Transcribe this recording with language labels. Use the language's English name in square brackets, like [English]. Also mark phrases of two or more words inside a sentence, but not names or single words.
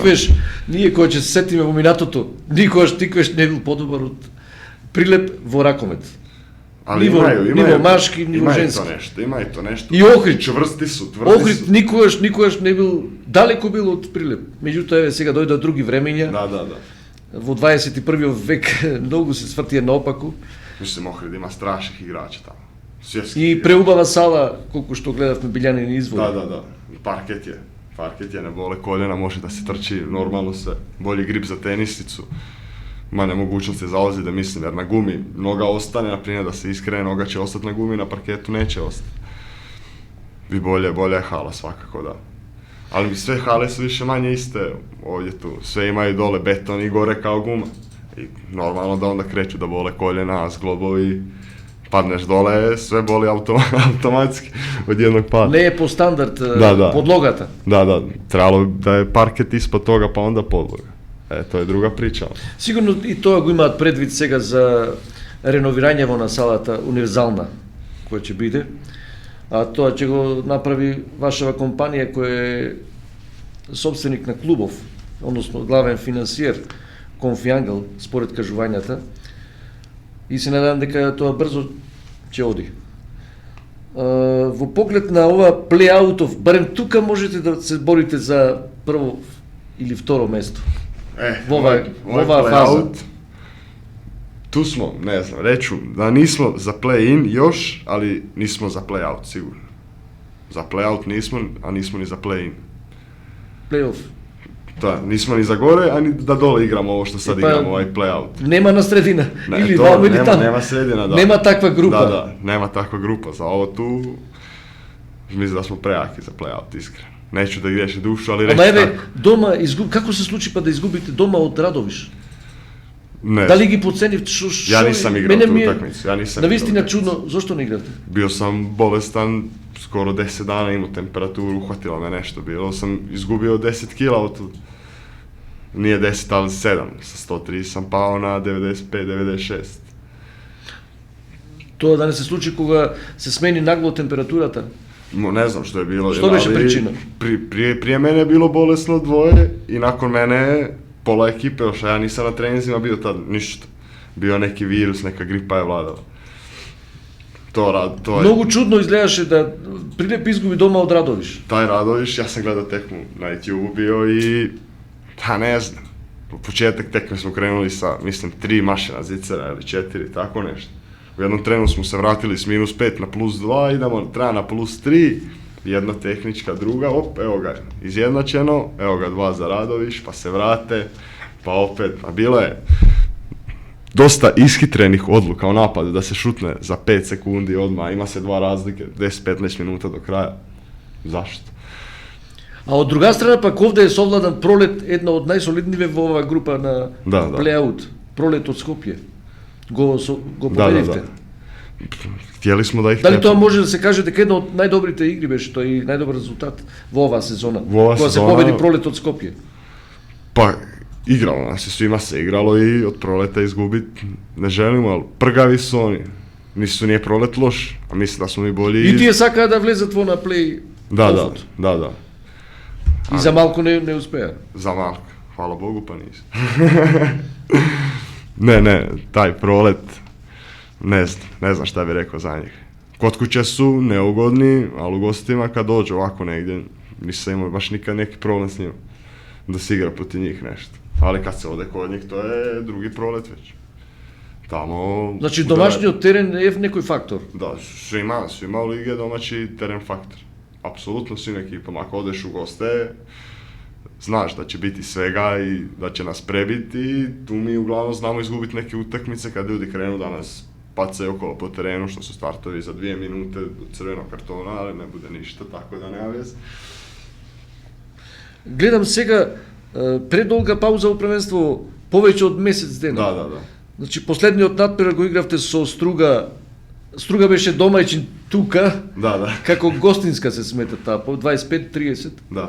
[Macedonian] Тиквеш, ние кој ќе се сетиме во минатото, никогаш тиквеш не бил подобар од Прилеп во ракомет. [Croatian] Ali [Macedonian] Ниво машки, ниво женски. Има и то нешто. И Охрид. [Serbian] Чврсти су, [Macedonian] Охрид никогаш не бил далеко бил од Прилеп. Меѓутоа еве сега дојдоа други времења. Да. Во 21. век многу се свртија наопаку. Мислим, Охрид има страшних играчи тамо. И преубава сала, колку што гледавме Билјанин извор. Да. [Croatian] Parket je, ne bole koljena, može da se trči normalno sve. Bolji grip za tenisicu. Ma nemogućnost je za ozljede, mislim, jer na gumi noga ostane, naprimjer da se iskrene, noga će ostati na gumi, na parketu neće ostati. I bolje je hala svakako, da. Ali sve hale su više manje iste ovdje tu. Sve imaju dole beton i gore kao guma. I normalno da onda kreću da bole koljena, zglobovi, padneš dole, sve boli automatski od jednog pada. [Macedonian] Не е по стандард подлогата. [Croatian] Da, trebalo da je parket ispod toga pa onda podloga. To je druga priča. [Macedonian] Сигурно и тоа го имаат предвид сега за реновирањето на салата универзална, која ќе биде. А тоа ќе го направи вашава компанија која е собственик на клубов, односно главен финансиер, Конфиангл, според кажувањата. И се надевам дека тоа брзо ќе оди. Во поглед на ова плей-аутов, барем тука можете да се борите за прво или второ место. Во оваа фаза. [Croatian] Tu smo, ne znam, reću da nismo za play-in još, ali nismo za play-out sigurno. Za play-out nismo, a nismo ni za play-in. Play-off. Da, nismo ni za gore, a ni da dole igramo ovo što sad igramo, ovaj play-out. [Macedonian] Нема на средина, [Croatian] Ne, [Macedonian] или [Croatian] to, [Macedonian] вамо или таму. [Croatian] nema sredina, da. [Macedonian] Нема таква група. [Croatian] Da, nema takva grupa. Za ovo tu, mislim da smo prejaki za play-out, iskreno. Neću da griješi dušu, ali reći [Macedonian] Ама еве, [Croatian] tako. [Macedonian] дома како се случи па да изгубите дома од Радовиш? [Croatian] Ne, [Macedonian] Дали ги подценивте? [Croatian] ja nisam igrao tu utakmicu, ja nisam [Macedonian] На [Croatian] igrao [Macedonian] вистина [Croatian] utakmicu. [Macedonian] чудно, зошто не играте? [Croatian] Bio sam bolestan, skoro 10 dana imao temperaturu, uhvatilo me nešto, bilo sam izgubio 10 kila od tu. Nije 10, ali 7, sa 103 sam pao na 95-96. [Macedonian] Тоа да не се случи кога се смени нагло температурата? [Croatian] Ne znam što je bilo. [Macedonian] Što беше ali pričina? [Croatian] Prije mene je bilo bolesno dvoje i nakon mene pola ekipe, još ja nisam na treninzima bio tad ništa. Bio neki virus, neka gripa je vladala. To je... [Macedonian] Многу чудно изгледаше да Прилеп изгуби дома од Радовиш. [Croatian] Taj Radoviš, ja sam gledao tekmu na YouTube bio i... Pa ne znam. U početak tekme smo krenuli sa, mislim, 3 mašina zicera ili 4, tako nešto. U jednom trenu smo se vratili s -5 na +2, idemo treba na +3, jedna tehnička, druga, evo ga, izjednačeno, evo ga 2 za Radoviš, pa se vrate, pa opet, a bilo je dosta ishitrenih odluka u napadu, da se šutne za 5 sekundi odmah, ima se 2 razlike, 10-15 minuta do kraja. Zašto? [Macedonian] А од друга страна пак овде е совладан Пролет, една од најсолидниве во оваа група на плей-аут. Пролет од Скопје. Го победивте. [Croatian] Htjeli smo da ih... [Macedonian] Дали тоа може да се каже дека една од најдобрите игри беше тој и најдобар резултат во оваа сезона? Кога се победи Пролет од Скопје. [Croatian] Pa, igralo nas je, svima se igralo i od Proleta izgubiti ne želimo, ali prgavi su oni. Nije Prolet loš, a mislim da smo mi bolji... [Macedonian] И тие сакаа да влезат во на плей. [Croatian] Da. [Macedonian] И за малку не успеа. [Croatian] Za malko, hvala Bogu pa nisu. Ne, taj Prolet, ne znam šta bi rekao za njih. Kod kuće su neugodni, ali u gostima kad dođu ovako negdje, nisam imao baš nikad neki problem s njima. Da se igra protiv njih nešto. Ali kad se ode kod njih, to je drugi Prolet već. Tamo... [Macedonian] Znači domaćniот терен е некој фактор? [Croatian] Da, svima u lige domaći teren faktor. Apsolutno svim ekipama. Ako odeš u goste, znaš da će biti svega i da će nas prebiti i tu mi uglavnom znamo izgubiti neke utakmice kad ljudi krenu da nas pacaju okolo po terenu, što su startovi za 2 minute do crvenog kartona, ali ne bude ništa, tako da nema veze. [Macedonian] Гледам сега предолга пауза во првенство, повеќе од месец дена. [Croatian] Da. [Macedonian] Значи последниот надпревар го игравте со Струга. Струга беше домајчин тука. Да. Како гостинска се смета таа, по 25-30 Да.